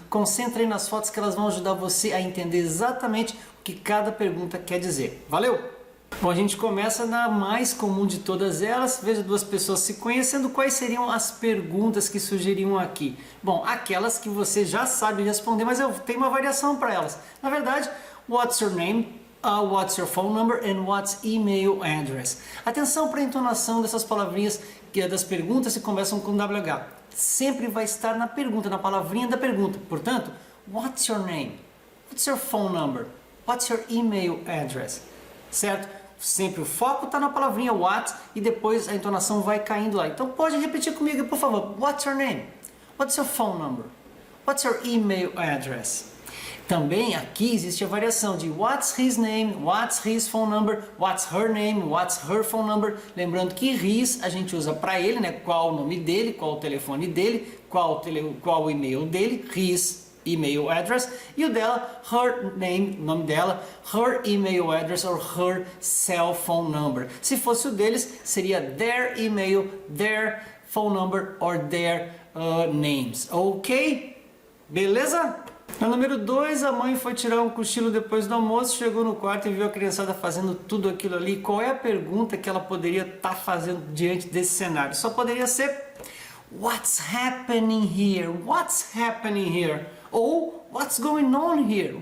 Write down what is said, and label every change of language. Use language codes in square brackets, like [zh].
[pt] Concentre aí nas fotos que elas vão ajudar você a entender exatamente o que cada pergunta quer dizer. Valeu? Bom, a gente começa na mais comum de todas elas. Veja duas pessoas se conhecendo. Quais seriam as perguntas que surgiriam aqui? Bom, aquelas que você já sabe responder, mas eu tenho uma variação para elas. Na verdade, [en] what's your name? What's your phone number and what's email address? [pt] Atenção para a entonação dessas palavrinhas das perguntas que começam com WH. Sempre vai estar na pergunta, na palavrinha da pergunta. [en] Portanto, what's your name? What's your phone number? What's your email address? [pt] Certo? Sempre o foco está na palavrinha what e depois a entonação vai caindo lá. Então pode repetir comigo, por favor. [en] What's your name? What's your phone number? What's your email address? [pt] Também aqui existe a variação de [en] what's his name, what's his phone number, what's her name, what's her phone number. [pt] Lembrando que his a gente usa para ele, né? Qual o nome dele, qual o telefone dele, qual o e-mail dele, [en] his email address. [pt] E o dela, [en] her name, [pt] nome dela, [en] her email address or her cell phone number. [pt] Se fosse o deles, seria [en] their email, their phone number or their names. [pt] Ok? Beleza? No número 2, a mãe foi tirar um cochilo depois do almoço, chegou no quarto e viu a criançada fazendo tudo aquilo ali. Qual é a pergunta que ela poderia estar fazendo diante desse cenário? Só poderia ser [en] what's happening here? What's happening here? Ou what's going on here?